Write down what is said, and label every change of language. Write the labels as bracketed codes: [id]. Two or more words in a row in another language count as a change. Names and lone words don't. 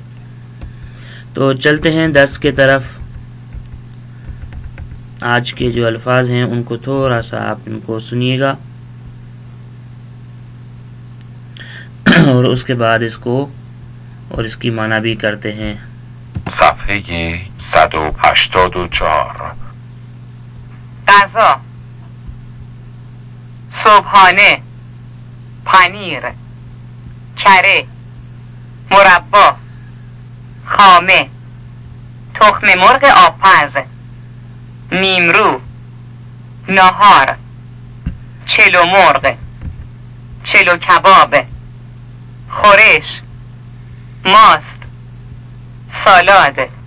[ur] تو چلتے ہیں درس کے طرف۔ آج کے جو الفاظ ہیں ان کو تھوڑا سا آپ ان کو سنیے گا اور اس کے بعد اس کو اور اس کی معنی بھی کرتے ہیں۔ [fa] صفحه 184 غذا، صبحانه، پنیر، کره، مربا، خامه، تخم مرغ آبپز، نیمرو، نهار، چلو مرغ، چلو کباب، خورش، ماست، سالاد.